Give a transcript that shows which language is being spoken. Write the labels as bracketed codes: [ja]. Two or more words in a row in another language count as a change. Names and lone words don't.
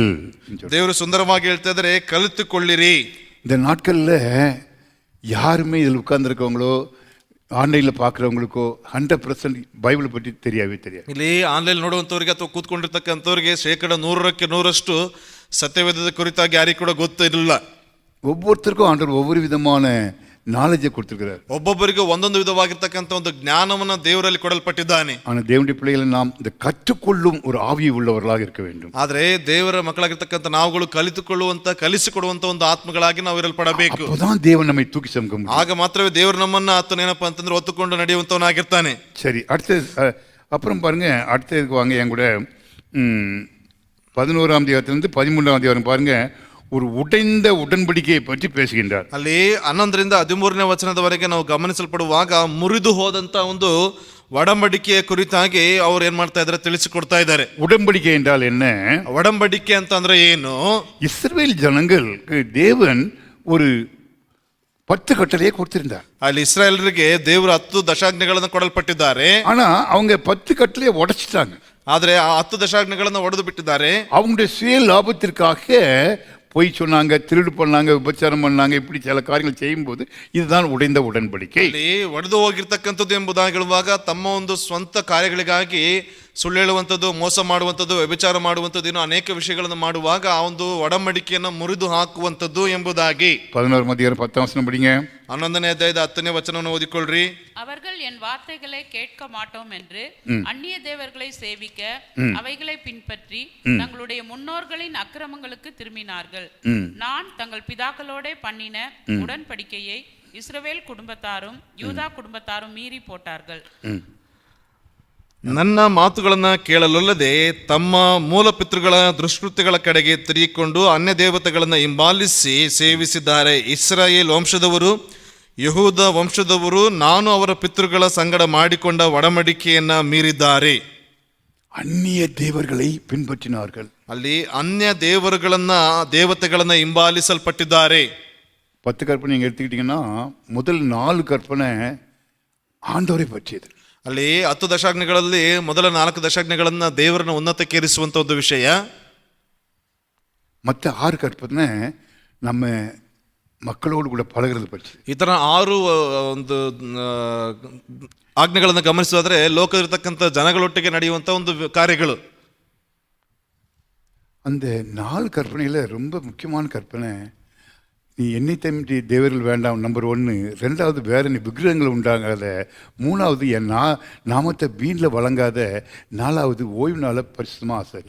[kn] ದೇವರು ಸುಂದರವಾಗಿ ಹೇಳ್ತಾ ಇದ್ದಾರೆ, ಕಲಿತುಕೊಳ್ಳಿರಿ. [ta] இந்த நாட்கள்ல யாருமே இதில் உட்கார்ந்துருக்கவங்களோ ஆன்லைனில் பார்க்குறவங்களுக்கோ 100% பைபிளை பற்றி தெரியாது. [kn] ಇಲ್ಲಿ ಆನ್ಲೈನ್ ನೋಡುವಂಥವ್ರಿಗೆ ಅಥವಾ ಕೂತ್ಕೊಂಡಿರ್ತಕ್ಕಂಥವ್ರಿಗೆ 100% 100% ಸತ್ಯವೇದದ ಕುರಿತಾಗಿ ಯಾರಿಗೂ ಕೂಡ ಗೊತ್ತಿರಲಿಲ್ಲ. [ta] ஒவ்வொருத்தருக்கும் ஆண்டவர் ஒவ்வொரு விதமான நாலேஜை கொடுத்திருக்கிறார். [kn] ಒಬ್ಬೊಬ್ಬರಿಗೂ ಒಂದೊಂದು ವಿಧವಾಗಿರ್ತಕ್ಕಂಥ ಒಂದು ಜ್ಞಾನವನ್ನು ದೇವರಲ್ಲಿ ಕೊಡಲ್ಪಟ್ಟಿದ್ದಾನೆ. [ta] ஆனால் தேவனுடைய பிள்ளைகளை நாம் இந்த கற்றுக்கொள்ளும் ஒரு ஆவி உள்ளவர்களாக இருக்க வேண்டும். [kn] ಆದರೆ ದೇವರ ಮಕ್ಕಳಾಗಿರ್ತಕ್ಕಂಥ ನಾವುಗಳು ಕಲಿಸಿಕೊಡುವಂತ ಒಂದು ಆತ್ಮಗಳಾಗಿ ನಾವು ಇರಲ್ಪಡಬೇಕು. [ta] அப்பதான் தேவன் நம்மை தூக்கி சுமக்க முடியும். [kn] ಆಗ ಮಾತ್ರವೇ ದೇವರು ನಮ್ಮನ್ನ ಆತನ ಏನಪ್ಪಾ ಅಂತಂದ್ರೆ ಹೊತ್ತುಕೊಂಡು ನಡೆಯುವಂತವನಾಗಿರ್ತಾನೆ. [ta] சரி, அடுத்த அப்புறம் பாருங்க, அடுத்ததுக்கு வாங்க என் கூட. 11ஆம் அதிகாரத்திலிருந்து 13ஆம் அதிகாரம் பாருங்க, ஒரு உடைந்த உடன்படிக்கையை பற்றி பேசுகின்றார். [kn] ಅಲ್ಲಿ 11ರಿಂದ 13ನೇ ವಚನದವರೆಗೆ ನಾವು ಗಮನಿಸಲ್ಪಡುವಾಗ ಮುರಿದು ಹೋದಂತ ಒಂದು ಒಡಂಬಡಿಕೆಯ ಕುರಿತಾಗಿ ಅವ್ರು ಏನ್ ಮಾಡ್ತಾ ಇದ್ದಾರೆ ತಿಳಿಸಿಕೊಡ್ತಾ ಇದ್ದಾರೆ. [ta] உடன்படிக்கை என்றால் என்ன? [kn] ಒಡಂಬಡಿಕೆ ಅಂತ ಅಂದ್ರೆ ಏನು? [ta] இஸ்ரவேல் ஜனங்களுக்கு தேவன் ஒரு 10 கட்டளையை கொடுத்திருந்தார். [kn] ಅಲ್ಲಿ ಇಸ್ರಾಯೇಲರಿಗೆ ದೇವರು 10 ದಶಾಜ್ಞೆಗಳನ್ನು ಕೊಡಲ್ಪಟ್ಟಿದ್ದಾರೆ. [ta] ஆனா அவங்க 10 கட்டளையை உடைச்சிட்டாங்க. [kn] ಆದ್ರೆ ಆ 10 ದಶಾಜ್ಞೆಗಳನ್ನು ಒಡೆದು ಬಿಟ್ಟಿದ್ದಾರೆ. [ta] அவங்களுடைய சுய லாபத்திற்காக பொய் சொன்னாங்க, திருடு பண்ணாங்க, விபச்சாரம் பண்ணாங்க, இப்படி சில காரியங்கள் செய்யும்போது இதுதான் உடைந்த உடன்படிக்கை. [kn] ಅಲ್ಲಿ ಒಡೆದು ಹೋಗಿರ್ತಕ್ಕಂಥದ್ದು ಎಂಬುದಾಗಿ ಹೇಳುವಾಗ ತಮ್ಮ ಒಂದು ಸ್ವಂತ ಕಾರ್ಯಗಳಿಗಾಗಿ ಸುಳ್ಳು ಹೇಳುವಂಥದ್ದು, ಮೋಸ ಮಾಡುವಂಥದ್ದು, ವ್ಯಭಿಚಾರ ಮಾಡುವಂಥದ್ದು, ಇನ್ನೂ ಅನೇಕ ವಿಷಯಗಳನ್ನು ಮಾಡುವಾಗ ಆ ಒಂದು ಒಡಂಬಡಿಕೆಯನ್ನು ಮುರಿದು ಹಾಕುವಂಥದ್ದು ಎಂಬುದಾಗಿ. [ta] 11 அதிகாரம் 10 வசனம் படிங்க. [kn] 11ನೇ ಅಧ್ಯಾಯದ 10ನೇ ವಚನವನ್ನು ಓದಿಕೊಳ್ಳ್ರಿ. [ta] அவர்கள் என் வார்த்தைகளை கேட்க மாட்டோம் என்று அந்நிய தேவர்களை சேவிக்க அவைகளை பின்பற்றி தங்களுடைய முன்னோர்களின் அக்கிரமங்களுக்கு திரும்பினார்கள். நான் தங்கள் பிதாக்களோட பண்ணின உடன்படிக்கையை இஸ்ரவேல் குடும்பத்தாரும் யூதா குடும்பத்தாரும் மீறி போட்டார்கள். [kn] ನನ್ನ ಮಾತುಗಳನ್ನ ಕೇಳಲೊಲ್ಲದೆ ತಮ್ಮ ಮೂಲ ಪಿತೃಗಳ ದುಷ್ಕೃತ್ಯಗಳ ಕಡೆಗೆ ತಿರುಗಿಕೊಂಡು ಅನ್ಯ ದೇವತೆಗಳನ್ನ ಹಿಂಬಾಲಿಸಿ ಸೇವಿಸಿದ್ದಾರೆ. ಇಸ್ರಾಯೇಲ್ ವಂಶದವರು ಯಹೂದ ವಂಶದವರು ನಾನು ಅವರ ಪಿತೃಗಳ ಸಂಗಡ ಮಾಡಿಕೊಂಡ ಒಡಂಬಡಿಕೆಯನ್ನ ಮೀರಿದ್ದಾರೆ. [ta] அந்நிய தேவர்களை பின்பற்றினார்கள். [kn] ಅಲ್ಲಿ ಅನ್ಯ ದೇವತೆಗಳನ್ನ ಹಿಂಬಾಲಿಸಲ್ಪಟ್ಟಿದ್ದಾರೆ. [ta] 10 கற்பனை நீங்க எடுத்துக்கிட்டீங்கன்னா முதல் 4 கற்பனை ஆண்டவரை பற்றியது. [kn] ಅಲ್ಲಿ 10 ದಶಾಜ್ಞೆಗಳಲ್ಲಿ ಮೊದಲ 4 ದಶಾಜ್ಞೆಗಳನ್ನ ದೇವರನ್ನ ಉನ್ನತಕ್ಕೇರಿಸುವಂತ ಒಂದು ವಿಷಯ. [ta] மற்ற 6 கற்பனை நம்ம மக்களோடு கூட பழகிறது பற்றி. [kn] ಇತರ 6 ಒಂದು ಆಜ್ಞೆಗಳನ್ನು ಗಮನಿಸೋದಾದ್ರೆ ಲೋಕದಲ್ಲಿರ್ತಕ್ಕಂಥ ಜನಗಳೊಟ್ಟಿಗೆ ನಡೆಯುವಂತ ಒಂದು ಕಾರ್ಯಗಳು. [ta] அந்த 4 கற்பனையில ரொம்ப முக்கியமான கற்பனை, நீ என்னை தம்பி தேவர்கள் வேண்டாம் நம்பர் 1, 2வது வேற நீ விக்கிரகங்கள் உண்டாகாத, 3வது என் நாமத்தை வீணில் வழங்காத, 4வது ஓய்வு நாள பரிசுத்தமா ஆசாரி.